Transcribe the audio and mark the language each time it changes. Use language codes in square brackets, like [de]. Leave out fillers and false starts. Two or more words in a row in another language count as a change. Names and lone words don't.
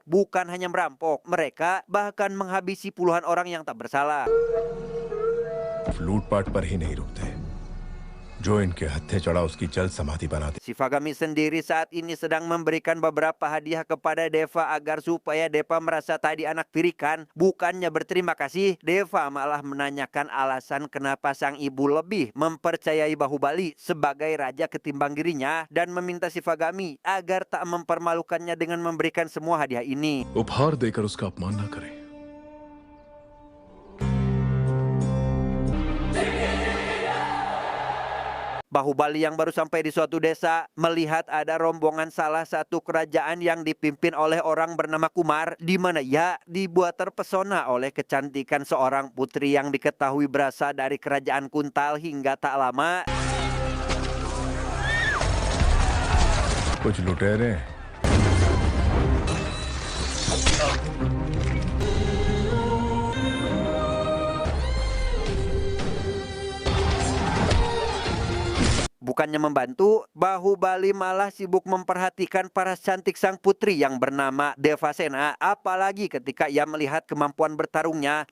[id] Bukan hanya merampok, mereka bahkan menghabisi puluhan orang yang tak bersalah. [hi] लूटपाट पर ही नहीं रुकते। जो इनके हत्थे चढ़ा उसकी जल समाधि बना दे। [id] Shivagami sendiri saat ini sedang memberikan beberapa hadiah kepada Deva agar supaya Deva merasa tak dianaktirikan. Bukannya berterima kasih, Deva malah menanyakan alasan kenapa sang ibu lebih mempercayai Bahubali sebagai raja ketimbang dirinya dan meminta Shivagami agar tak mempermalukannya dengan memberikan semua hadiah ini. [hi] उपहार देकर उसका अपमान न करें। [id] Bahubali yang baru sampai di suatu desa melihat ada rombongan salah satu kerajaan yang dipimpin oleh orang bernama Kumar, di mana ia dibuat terpesona oleh kecantikan seorang putri yang diketahui berasal dari kerajaan Kuntal. Hingga tak lama [hi] कुछ लुटेरे [id] Bukannya membantu, Bahubali malah sibuk memperhatikan para cantik sang putri yang bernama Devasena, apalagi ketika ia melihat kemampuan bertarungnya.